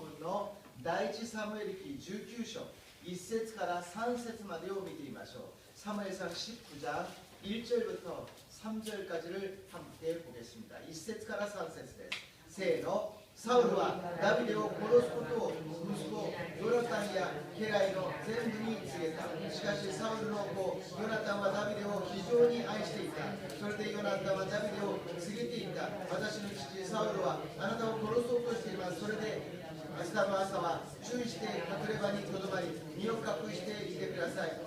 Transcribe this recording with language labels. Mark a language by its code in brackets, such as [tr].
[ja] 第一サムエル記19章1節から3節までを見てみましょう。 [ko] 사무엘상 19장 1절부터 3절까지를 함께 보겠습니다. [ja] 1節から3節です。せーの。サウルはダビデを殺すことを息子ヨナタンや家来の全部に告げた。しかしサウルの子ヨナタンはダビデを非常に愛していた。それでヨナタンはダビデを告げていった。私の父サウルはあなたを殺そうとしています。それで明日の朝は注意して隠れ場にとどまり身を隠していてください。